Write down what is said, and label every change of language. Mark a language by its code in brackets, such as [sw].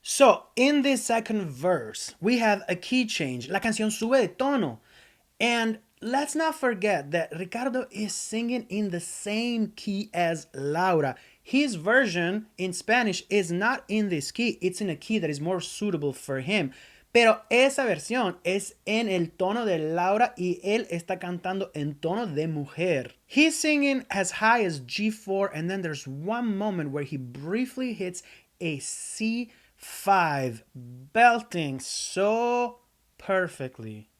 [en] So, in this second verse, we have a key change. [es] La canción sube de tono. [en] And let's not forget that Ricardo is singing in the same key as Laura. His version in Spanish is not in this key, it's in a key that is more suitable for him. [es] Pero esa versión es en el tono de Laura y él está cantando en tono de mujer. [en] He's singing as high as G4, and then there's one moment where he briefly hits a C5, belting so perfectly.